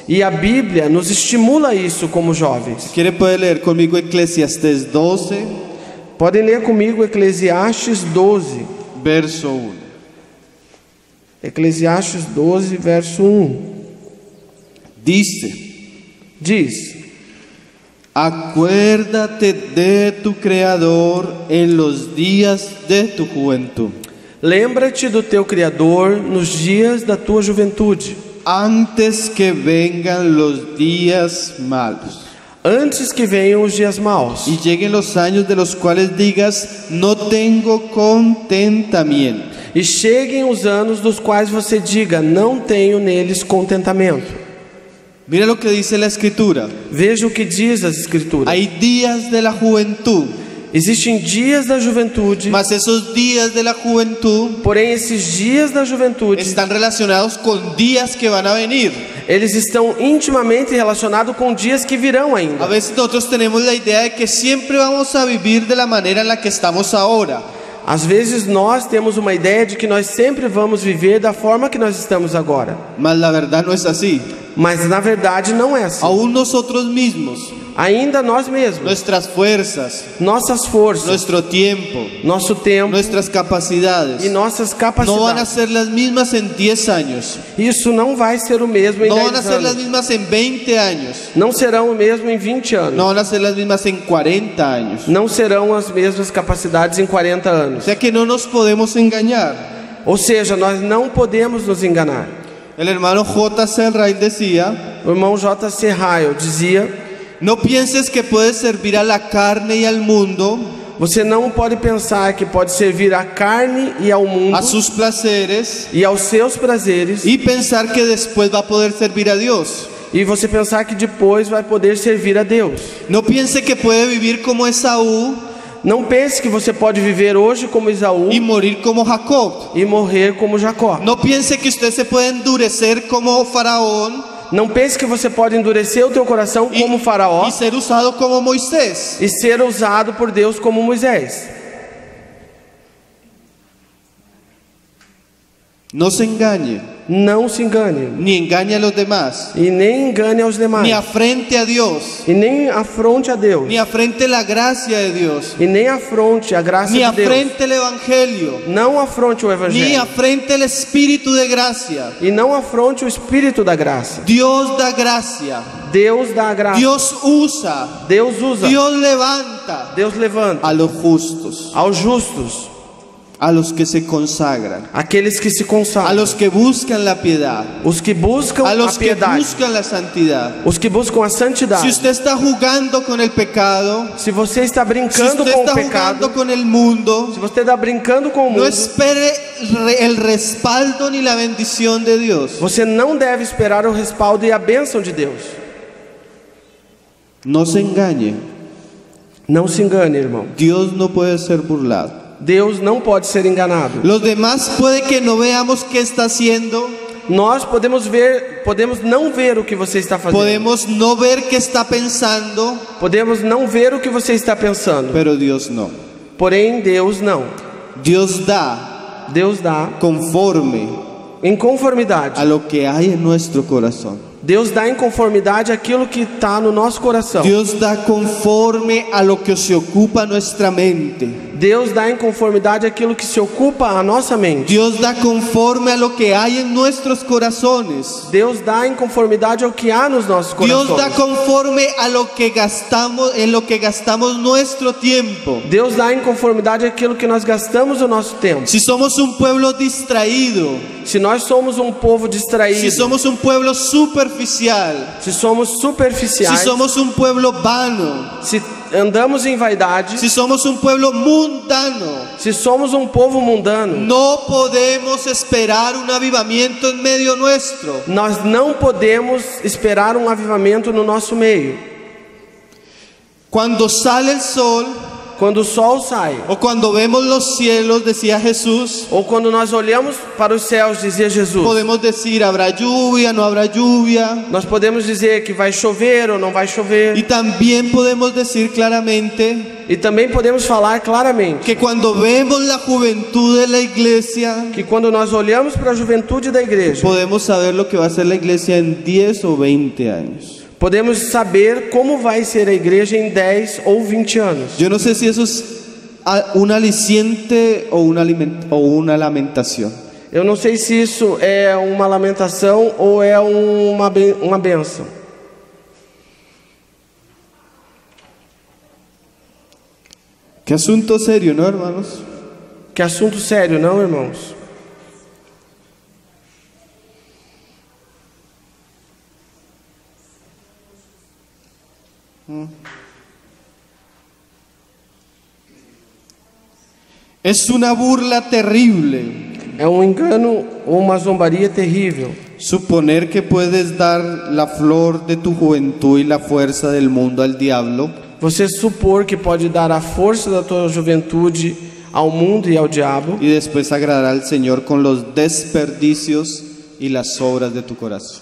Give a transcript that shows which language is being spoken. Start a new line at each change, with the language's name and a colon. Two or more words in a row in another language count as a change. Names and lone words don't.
Portuguese: E a Bíblia nos estimula isso como jovens.
Spanish: ¿Quiere poder leer conmigo Eclesiastés 12,
Portuguese: Podem ler comigo Eclesiastes 12. verso 1? Eclesiastes 12, verso 1. Diz:
Spanish: acuérdate de tu Creador en los días de tu juventud,
Portuguese: lembra-te do teu Criador nos dias da tua juventude,
Spanish: antes que vengan los días malos
Portuguese: antes que venham os dias maus
Spanish: y lleguen los años de los cuales digas, no tengo contentamiento.
Portuguese: e cheguem os anos dos quais você diga: não tenho neles contentamento.
Spanish: Mira lo que dice la Escritura.
Portuguese: Veja o que diz as Escrituras.
Spanish: Hay días de la juventud,
Portuguese: Existem dias da juventude,
Spanish: mas esos días de la juventud
Portuguese: porém esses dias da juventude,
Spanish: están relacionados con días que van a venir.
Portuguese: eles estão intimamente relacionados com dias que virão
Spanish: A
Portuguese: ainda.
Spanish: veces nosotros tenemos la idea de que siempre vamos a vivir de la manera en la que estamos ahora.
Portuguese: Às vezes nós temos uma ideia de que nós sempre vamos viver da forma que nós estamos agora.
Spanish: Mas la verdad no es así.
Portuguese: Mas na verdade não é assim.
Spanish: Aún nosotros mismos,
Portuguese: Ainda nós mesmos,
Spanish: nuestras fuerzas,
Portuguese: nossas forças,
Spanish: nuestro tiempo,
Portuguese: nosso tempo
Spanish: nuestras capacidades
Portuguese: e nossas
Spanish: no van a
Portuguese: capacidades,
Spanish: ser las mismas en 10 años,
Portuguese: isso não vai ser o mesmo em
Spanish: no van a
Portuguese: 10
Spanish: ser las
Portuguese: anos.
Spanish: mismas en 20 años,
Portuguese: Não serão o mesmo em 20 anos.
Spanish: no van a ser las mismas en 40 años.
Portuguese: Não serão as mesmas capacidades em 40
Spanish: O
Portuguese: anos.
Spanish: sea que no nos podemos engañar.
Portuguese: Ou seja, nós não podemos nos enganar.
Spanish: El hermano J.C. Ryle decía,
Portuguese: O irmão J.C. Ryle dizia:
Spanish: no pienses que puedes servir a la carne y al mundo,
Portuguese: você não pode pensar que pode servir à carne e ao mundo
Spanish: a sus placeres,
Portuguese: e aos seus prazeres,
Spanish: y pensar que después va a poder servir a Dios.
Portuguese: e você pensar que depois vai poder servir a Deus.
Spanish: No piense que puede vivir como Esaú
Portuguese: Não pense que você pode viver hoje como Esaú
Spanish: y morir como Jacob.
Portuguese: e morrer como Jacó.
Spanish: No piense que usted se puede endurecer como Faraón
Portuguese: Não pense que você pode endurecer o teu coração como Faraó
Spanish: y ser usado como Moisés.
Portuguese: e ser usado por Deus como Moisés.
Spanish: No se engañe,
Portuguese: Não se engane
Spanish: ni engañe a los demás,
Portuguese: e nem engane aos demais,
Spanish: ni afrente a Dios,
Portuguese: e nem afronte a Deus,
Spanish: ni afrente la gracia de Dios,
Portuguese: e nem afronte a graça
Spanish: ni
Portuguese: de Deus.
Spanish: afrente el Evangelio,
Portuguese: Não afronte o
Spanish: ni
Portuguese: Evangelho
Spanish: afrente el Espíritu de gracia.
Portuguese: e não afronte o Espírito da graça.
Spanish: Dios da gracia,
Portuguese: Deus dá a graça,
Spanish: Dios usa,
Portuguese: Deus usa,
Spanish: Dios levanta
Portuguese: Deus levanta
Spanish: a los justos,
Portuguese: aos justos,
Spanish: a los que se consagran,
Portuguese: aqueles que se
Spanish: a
Portuguese: consagram,
Spanish: los que buscan la piedad,
Portuguese: os que buscam a
Spanish: a los que
Portuguese: piedade,
Spanish: buscan la santidad.
Portuguese: os que buscam a
Spanish: Si
Portuguese: santidade.
Spanish: usted está jugando con el pecado,
Portuguese: Se você está
Spanish: si
Portuguese: brincando
Spanish: usted
Portuguese: com
Spanish: está
Portuguese: o pecado,
Spanish: jugando con el mundo,
Portuguese: se você está brincando com o
Spanish: no
Portuguese: mundo,
Spanish: espere el respaldo ni la bendición de Dios.
Portuguese: você não deve esperar o respaldo e a bênção de Deus.
Spanish: No se engañe,
Portuguese: Não se engane, irmão.
Spanish: Dios no puede ser burlado.
Portuguese: Deus não pode ser enganado.
Spanish: Los demás puede que no veamos qué está haciendo,
Portuguese: nós podemos não ver o que você está fazendo.
Spanish: podemos no ver qué está pensando,
Portuguese: Podemos não ver o que você está pensando.
Spanish: pero Dios no.
Portuguese: Porém, Deus não.
Spanish: Dios da
Portuguese: Deus dá
Spanish: conforme
Portuguese: em conformidade.
Spanish: a lo que hay en nuestro corazón.
Portuguese: Deus dá em conformidade aquilo que está no nosso coração.
Spanish: Dios da conforme a lo que se ocupa nuestra mente.
Portuguese: Deus dá em conformidade aquilo que se ocupa a nossa mente.
Spanish: Dios da conforme a lo que hay en nuestros corazones.
Portuguese: Deus dá em conformidade ao que há nos nossos
Spanish: Dios da
Portuguese: corações.
Spanish: conforme a lo que gastamos, en lo que gastamos nuestro tiempo.
Portuguese: Deus dá em conformidade aquilo que nós gastamos o nosso tempo.
Spanish: Si somos un pueblo distraído,
Portuguese: Se nós somos um povo distraído,
Spanish: si somos un pueblo superficial,
Portuguese: se somos
Spanish: si
Portuguese: superficiais,
Spanish: somos un pueblo vano,
Portuguese: se andamos em vaidade,
Spanish: si somos un pueblo mundano,
Portuguese: se somos um povo mundano,
Spanish: no podemos esperar un avivamiento en medio nuestro.
Portuguese: nós não podemos esperar um avivamento no nosso meio.
Spanish: Cuando sale el sol
Portuguese: Quando o sol sai,
Spanish: o cuando vemos los cielos, decía Jesús,
Portuguese: ou quando nós olhamos para os céus, dizia Jesus,
Spanish: podemos decir habrá lluvia, no habrá lluvia.
Portuguese: nós podemos dizer que vai chover ou não vai chover.
Spanish: Y también podemos decir claramente
Portuguese: E também podemos falar claramente
Spanish: que cuando vemos la juventud de la iglesia,
Portuguese: que quando nós olhamos para a juventude da igreja,
Spanish: podemos saber lo que va a ser la iglesia en 10 o 20 años.
Portuguese: podemos saber como vai ser a igreja em 10 ou 20 anos.
Spanish: Yo no sé si eso es un aliciente o una lamentación.
Portuguese: Eu não sei se isso é uma lamentação ou é uma bênção.
Spanish: Qué asunto serio, ¿no, hermanos?
Portuguese: Que assunto sério, não, irmãos?
Spanish: Es una burla terrible
Portuguese: É um engano ou uma zombaria terrível
Spanish: suponer que puedes dar la flor de tu juventud y la fuerza del mundo al diablo
Portuguese: você supor que pode dar a força da tua juventude ao mundo e ao diabo
Spanish: y después agradar al Señor con los desperdicios y las obras de tu corazón.